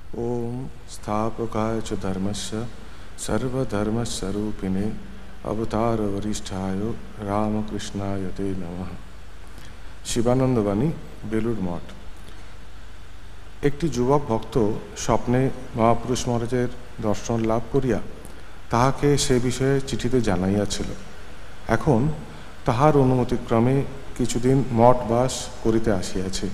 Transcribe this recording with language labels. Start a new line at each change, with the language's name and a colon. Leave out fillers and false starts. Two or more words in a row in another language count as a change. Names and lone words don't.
Sanskrit: ओम स्थापकाय च धर्मस्य सर्वधर्मस्वरूपिणे अवतार वरिष्ठाय रामकृष्णाय ते नमः।
Bangla: শিবানন্দ বাণী, বেলুড় মঠ। একটি যুবক ভক্ত স্বপ্নে মহাপুরুষ মহারাজের দর্শন লাভ করিয়া তাহাকে সে বিষয়ে চিঠিতে জানাইয়াছিল। এখন তাহার অনুমতিক্রমে কিছুদিন মঠ বাস করিতে আসিয়াছে।